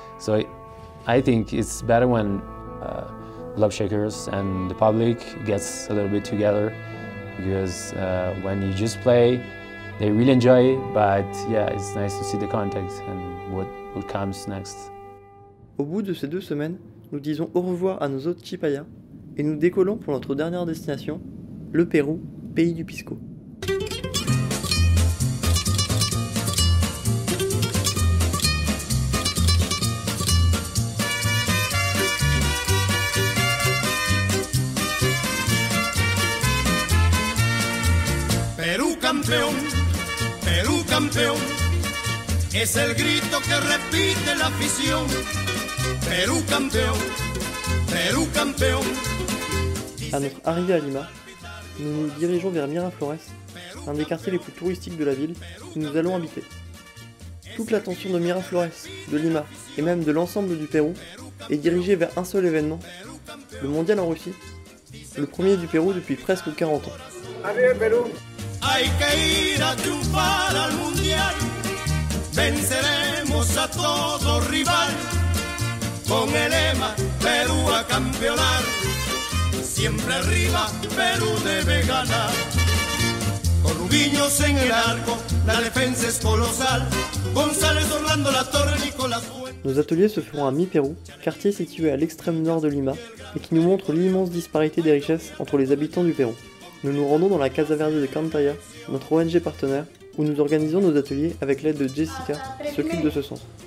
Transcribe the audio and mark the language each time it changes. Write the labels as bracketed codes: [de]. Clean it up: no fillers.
[en] So I think it's better when Love Shakers and the public gets a little bit together, because when you just play, they really enjoy it, but yeah, it's nice to see the context and what comes next. [fr] Au bout de ces 2 semaines, nous disons au revoir à nos hôtes Chipaya et nous décollons pour notre dernière destination, le Pérou, pays du pisco. [es] Perú campeón, es el grito que repite la afición. Perú campeón. [fr] À notre arrivée à Lima, nous nous dirigeons vers Miraflores, un des quartiers les plus touristiques de la ville où nous allons habiter. Toute l'attention de Miraflores, de Lima et même de l'ensemble du Pérou est dirigée vers un seul événement, le mondial en Russie, le premier du Pérou depuis presque 40 ans. [es] Hay que ir a triunfar al mundial, venceremos a todo rival, con el lema Perú a campeonar, siempre arriba Perú debe ganar. Con Rubiños en el arco, la defensa es colosal, González, Orlando, La Torre, Nicolás Fuentes. [fr] Nos ateliers se feront à Mi-Pérou, quartier situé à l'extrême nord de Lima, et qui nous montre l'immense disparité des richesses entre les habitants du Pérou. Nous nous rendons dans la Casa Verde de Cantaya, notre ONG partenaire, où nous organisons nos ateliers avec l'aide de Jessica, qui s'occupe de ce centre.